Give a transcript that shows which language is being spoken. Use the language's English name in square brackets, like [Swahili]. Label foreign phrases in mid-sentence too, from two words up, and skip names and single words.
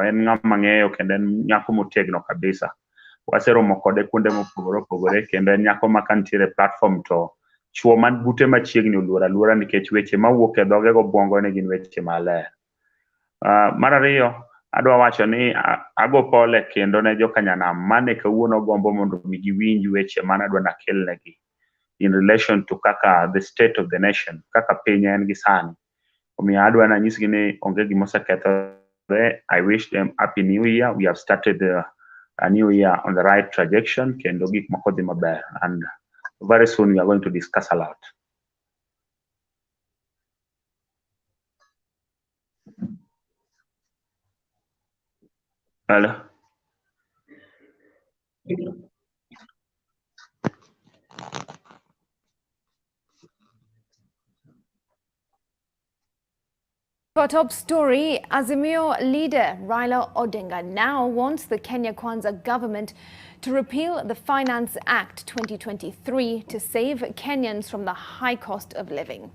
[Luo (Kenya and Tanzania)] En ng'ama ng'eyo kendo en nyako motegno kabisa. Waseromo kode kuonde mopogore opogore kendo en nyako ma kantiere platform to chuo man bute machiegni oluora aluora nikech weche mawuok e dhoge go buongo ne gin weche maler. Mar ariyo adwa wacho ni ago pole kendo ne jokanyanam mane kawuono gombo mondo mi giwinj weche mane adwa nakelnegi [English] in relation to [Luo (Kenya and Tanzania)] kaka [English] the state of the nation, [Luo (Kenya and Tanzania)] kaka piny en gi sani. Omiyo adwa nanyisgi ni onge gima osekethore. [English] I wish them happy new year. We have started a new year on the right trajectory [Luo (Kenya and Tanzania)] kendo gik moko dhi maber, [English] and very soon we are going to discuss a lot. Hello. Our top story, Azimio leader Raila Odinga now wants the Kenya Kwanza government to repeal the Finance Act 2023 to save Kenyans from the high cost of living.